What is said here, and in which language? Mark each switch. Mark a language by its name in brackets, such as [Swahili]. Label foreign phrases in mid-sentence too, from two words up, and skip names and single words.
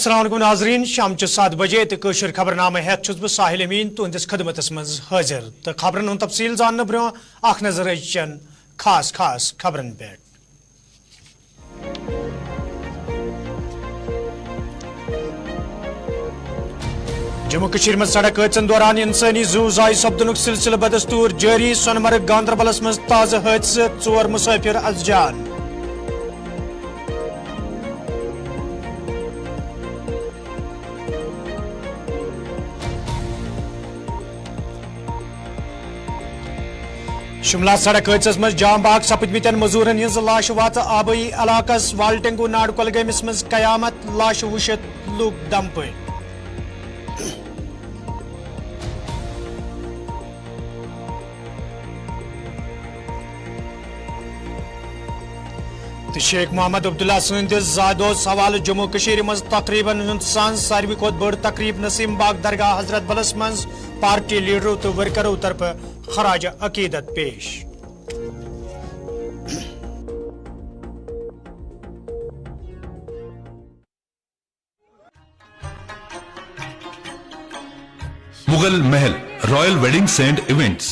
[Kashmiri] अस्सलाम वालेकुम नाजरीन शाम 7 बजे तो कशर खबरनामे हेत छुस बह साहिल अमीन तुंदिस खदमतस मज हाजिर तो खबरन हुंद तफसील जानने ब्रो अख नजर अचन खास खास खबरन पे। जम्मू कश्मीर में सड़क हादसन दौरान इंसानी जू जाय सपदनुक सिलसिल बदस्तूर जारी सोनमर्ग गांदरबलस मज ताज़ा हादसा 4 मुसाफिर अज जान। शिमला सड़क हादस मज जाम बाग सपदमितन मजूरन हिंज लाश वात आबई इलाकस वालटेंगू नाड़ कुलगमस मज कयामत लाश वुशित लूक दम पे। शेख मोहम्मद अब्दुल्ला सदिस जादोस हवाले जम्मू कश्मीर मज तकरीबन हिंदुस्तान सारवी खोत बड़ तकरीब नसीम बाग दरगाह हजरत बलस मज पार्टी लीडरों तो वर्करों तरफ खराज अकीदत पेश। मुगल महल रॉयल वेडिंग्स एंड इवेंट्स।